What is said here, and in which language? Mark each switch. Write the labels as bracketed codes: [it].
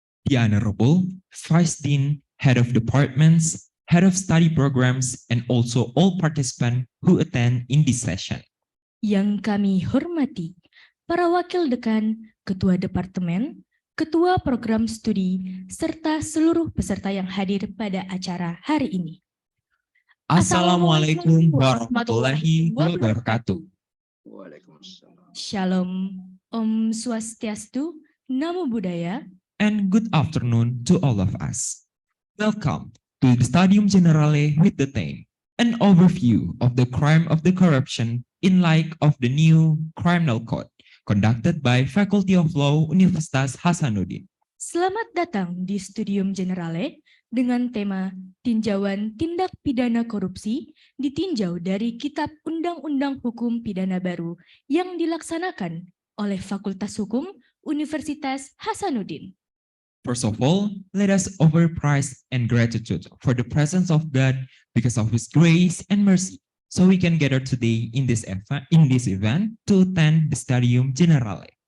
[en] The Honorable Vice Dean, Head of Departments, Head of Study Programs, and also all participants who attend in this session. [id] Yang kami hormati, para Wakil Dekan, Ketua Departemen, Ketua Program Studi, serta seluruh peserta yang hadir pada acara hari ini. Assalamualaikum warahmatullahi wabarakatuh. Waalaikumsalam. Shalom, Om Swastiastu, Namo Buddhaya, [en] And good afternoon to all of us. Welcome to the Studium Generale with the theme, an overview of the crime of the corruption in light of the new criminal code, conducted by Faculty of Law Universitas Hasanuddin. [id] Selamat datang di Studium Generale dengan tema Tinjauan Tindak Pidana Korupsi ditinjau dari Kitab Undang-Undang Hukum Pidana Baru yang dilaksanakan oleh Fakultas Hukum Universitas Hasanuddin. First of all, let us offer praise and gratitude for the presence of God because of His grace and mercy, so we can gather today in this event to attend the Studium Generale.